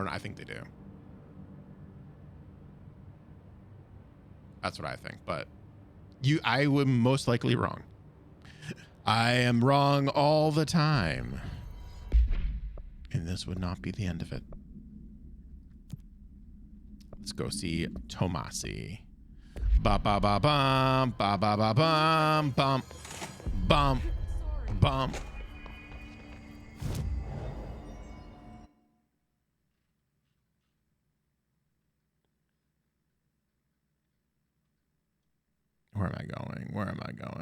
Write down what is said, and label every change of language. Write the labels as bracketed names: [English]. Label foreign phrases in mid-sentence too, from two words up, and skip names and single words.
[English] I think they do. That's what I think. But I would most likely wrong. I am wrong all the time. And this would not be the end of it. Let's go see Tomasi. Ba ba ba bum, ba ba ba bum, bum, bum, bum. Where am I going? Where am I going?